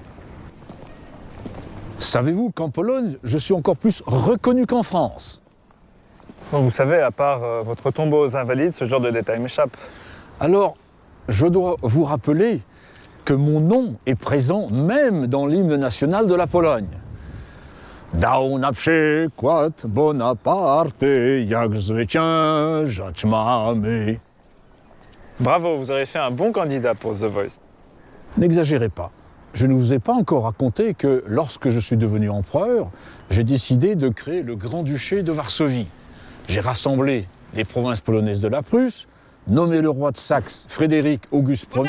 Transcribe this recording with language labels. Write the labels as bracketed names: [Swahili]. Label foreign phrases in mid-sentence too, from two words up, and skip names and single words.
[French] Savez-vous qu'en Pologne, je suis encore plus reconnu qu'en France? Bon, vous savez, à part votre tombeau aux Invalides, ce genre de détail m'échappe. Alors, je dois vous rappeler que mon nom est présent même dans l'hymne national de la Pologne. [Polish] Dał na przykład Bonaparte, jak zwyciężać mamy. [French] Bravo, vous avez fait un bon candidat pour The Voice. N'exagérez pas. Je ne vous ai pas encore raconté que lorsque je suis devenu empereur, j'ai décidé de créer le Grand-Duché de Varsovie. J'ai rassemblé les provinces polonaises de la Prusse, nommé le roi de Saxe Frédéric Auguste Ier.